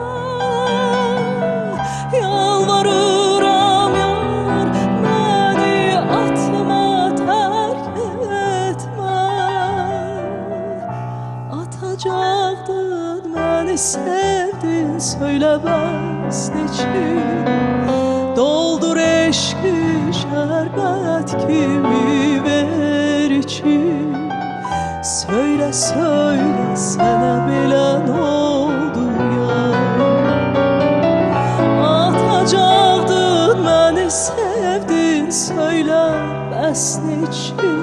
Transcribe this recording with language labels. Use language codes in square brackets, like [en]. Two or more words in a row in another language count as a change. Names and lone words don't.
[az] Yalvarıram yar, məni atma, terk etmə. Atacaqdın məni sevdin, söylə bəs neçin. Doldur eşki şerbet kimi ver için. [tr] Söyle sana belə ne oldu ya? [az] Atacaqdın məni sevdin, söylə bəs neçin.